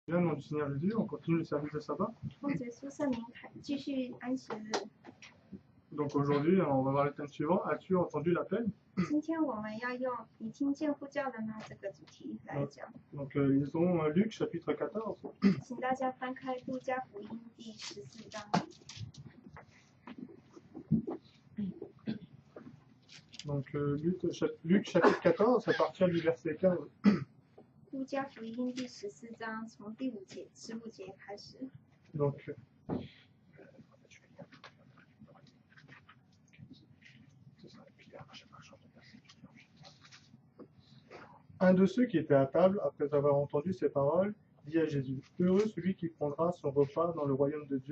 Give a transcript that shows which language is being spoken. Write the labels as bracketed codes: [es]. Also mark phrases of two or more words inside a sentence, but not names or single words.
[fr] Bien, au nom du Seigneur Jésus, on continue le service de sabbat. [zh] 奉主耶稣圣名继续安息日。 [fr] Donc aujourd'hui, on va voir le thème suivant. As-tu entendu l'appel? [zh] 今天我们要用“你听见呼叫了吗”这个主题来讲。 [fr] Donc lisons Luc chapitre 14. [zh] 请大家翻开路加福音第14章。 [fr] Donc Luc chapitre 14, à partir du verset 15. [zh] 路加福音第14章从第15节开始。 [fr] Donc un de ceux qui étaient à table, après avoir entendu ces paroles, dit à Jésus, « Heureux celui qui prendra son repas dans le royaume de Dieu.